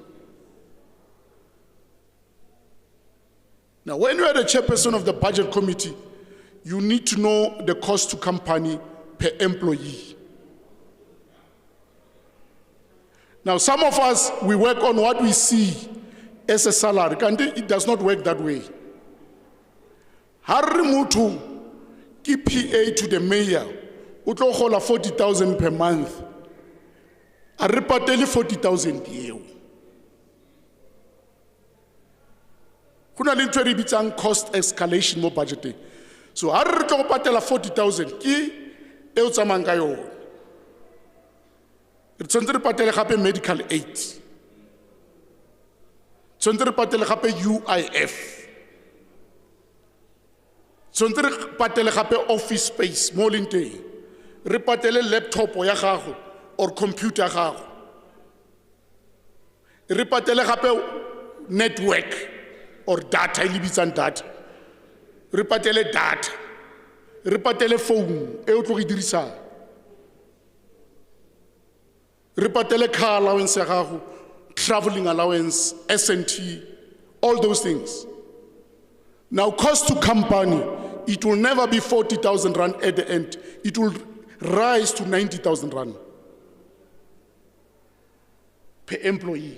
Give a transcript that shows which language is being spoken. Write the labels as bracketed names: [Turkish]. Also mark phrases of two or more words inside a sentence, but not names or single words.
[English] Now, when you are the chairperson of the budget committee, you need to know the cost to company per employee. Now, some of us, we work on what we see as a salary, and it does not work that way. Harry Mutu, PA to the mayor, [Tswana] utlo gola 40,000 [English] per month. [Tswana] A repateli 40,000 eo. Kuna le ntwe re bitsang [English] cost escalation [Tswana] mo budgeting. So ha re tlo go patela 40,000 ke e o tsamang ka yona. Re tsentse re patele gape [English] medical aid. [Tswana] Tsentse re patele gape UIF. Tsentse re patele gape [English] office space [Tswana] mo leng teng. Re patele laptop ya gago [English] or computer [Tswana] ya gago. Re patele gape [English] network or data, [Tswana] ili bitsang data. Re patele data. Re patele phone e o tlo go dirisa. Re patele [English] car allowance [Tswana] ya gago, [English] traveling allowance, S&T, all those things. Now, cost to company, it will never be 40,000 rand at the end. It will rise to 90,000 rand per employee.